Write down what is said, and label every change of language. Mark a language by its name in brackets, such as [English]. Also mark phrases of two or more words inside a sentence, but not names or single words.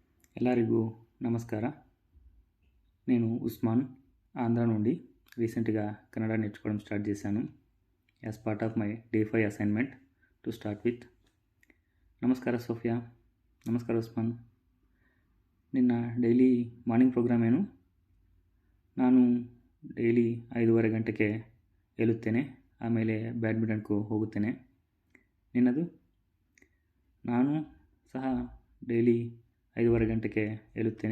[Kannada] ಎಲ್ಲರಿಗೂ నమస్ಕಾರ. [Telugu] నేను ఉస్మాన్ ఆంధ్ర నుండి రీసెంట్గా కన్నడ నేర్చుకోవడం స్టార్ట్ చేశాను. [English] As part of my day 5 assignment to start with. [Kannada] నమస్ಕಾರ ಸೋಫಿಯಾ. ನಮಸ್ಕಾರ ಉಸ್ಮಾನ್. ನಿನ್ನ [English] daily morning programme [Kannada] ಏನು? ನಾನು ಡೈಲಿ 5:30 ಗಂಟೆಗೆ ಏಳುತ್ತೇನೆ. ಆಮೇಲೆ ಬ್ಯಾಡ್ಮಿಂಟನ್ಗೂ ಹೋಗುತ್ತೇನೆ. ನಿನ್ನದು? ನಾನು ಸಹ ಡೈಲಿ 5:30 ಗಂಟೆಗೆ ಏಳುತ್ತೇನೆ.